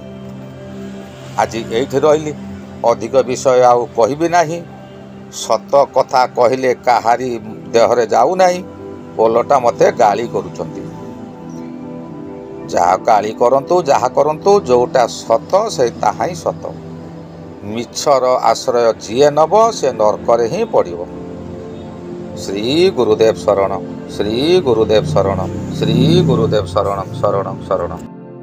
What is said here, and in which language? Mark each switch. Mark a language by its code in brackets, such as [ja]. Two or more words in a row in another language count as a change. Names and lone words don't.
[or] ଆଜି ଏଠି ରହିଲି ଅଧିକ ବିଷୟ ଆଉ କହିବି ନାହିଁ ସତ କଥା କହିଲେ କାହାରି ଦେହରେ ଯାଉ ନାହିଁ ଓଲଟା ମତେ ଗାଳି କରୁଛନ୍ତି ଯାହା ଗାଳି କରନ୍ତୁ ଯାହା କରନ୍ତୁ ଯୋଉଟା ସତ ସେ ତାହା ହିଁ ସତ ମିଛର ଆଶ୍ରୟ ଯିଏ ନବ ସେ ନର୍କରେ ହିଁ ପଡ଼ିବ। ଶ୍ରୀ ଗୁରୁଦେବ ଶରଣ ଶ୍ରୀ ଗୁରୁଦେବ ଶରଣ ଶ୍ରୀ ଗୁରୁଦେବ ଶରଣମ ଶରଣମ ଶରଣମ।